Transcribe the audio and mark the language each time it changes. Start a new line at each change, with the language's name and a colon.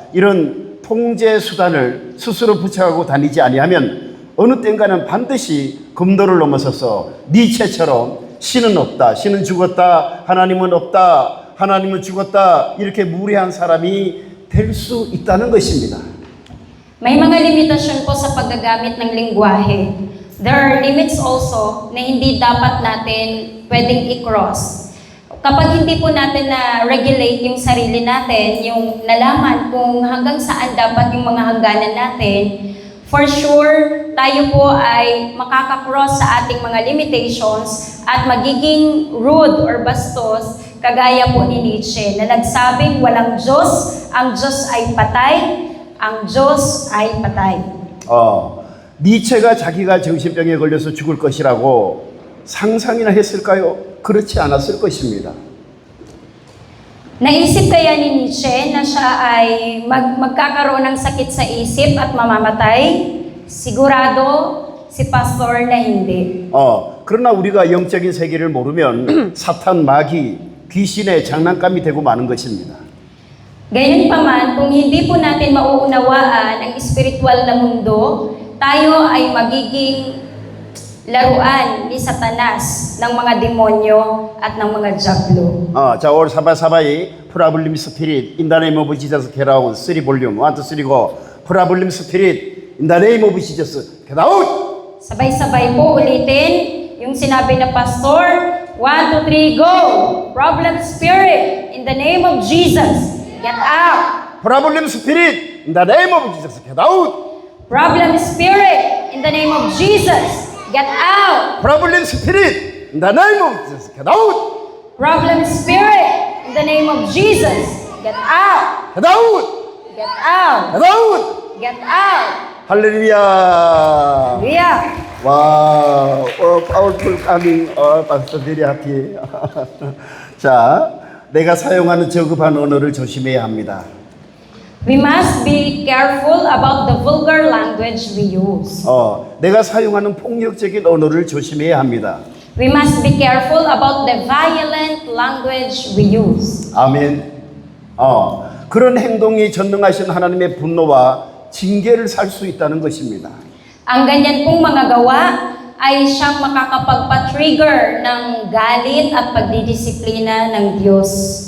Korean: 이런 통제 수단을 스스로 붙여가고 다니지 아니하면 어느 땐가는 반드시 금도를 넘어서서 니체처럼 신은 없다, 신은 죽었다, 하나님은 없다, 하나님은 죽었다 이렇게 무례한 사람이 될 수 있다는 것입니다.
Filipino: May mga limitasyon po sa paggagamit ng lingwahe.
English: There are limits also
Filipino: na hindi dapat natin pwedeng i-cross. Kapag hindi po natin na-regulate yung sarili natin, yung nalaman kung hanggang saan dapat yung mga hangganan natin, for sure, tayo po ay makaka-cross sa ating mga limitations at magiging rude or bastos, kagaya po ni Nietzsche, na nagsabing walang Diyos, ang Diyos ay patay, ang Diyos ay patay.
Korean: 니체가 자기가 정신병에 걸려서 죽을 것이라고 상상이나 했을까요? 그렇지 않았을 것입니다.
Filipino: Naisip kaya ni Nietzsche na siya ay magkakaroon ng sakit sa isip at mamamatay? Sigurado si pastor na hindi.
Korean: 그러나 우리가 영적인 세계를 모르면 사탄, 마귀, 귀신의 장난감이 되고 마는 것입니다.
Filipino: Gayunpaman, kung hindi po natin mauunawaan ang espiritual na mundo, tayo ay magiging laruan ni Satanas ng mga demonyo at ng mga diablo.
English: 자, 올 사바사바이 프라블림 스피릿 in the name of Jesus get out. 3 볼륨 1, 2, 3 go. 프라블림 스피릿 in the name of Jesus get out.
Filipino: Sabay-sabay po ulitin yung sinabi na pastor. 1, 2, 3, go!
English: Problem spirit, in the name of Jesus, get out! 프라블림 스피릿 in the name of Jesus get out. Problem spirit, in the name of Jesus, get out! 프라블림 스피릿 in the name of Jesus get out. Problem spirit, in the name of Jesus, get out! get out. Get out! get out. Get out!
Korean: 할렐루야.
English: Hallelujah! 와, powerful coming, pastor very happy.
Korean: 자, 내가 사용하는 저급한 언어를 조심해야 합니다.
English: We must be careful about the vulgar language we use.
Korean: 내가 사용하는 폭력적인 언어를 조심해야 합니다.
English: We must be careful about the violent language we use.
Korean: 아멘. 그런 행동이 전능하신 하나님의 분노와 징계를 살 수 있다는 것입니다.
Filipino: Ang ganyan pong mga gawa ay siyang makakapagpa-trigger ng galit at pagdidisiplina ng Diyos.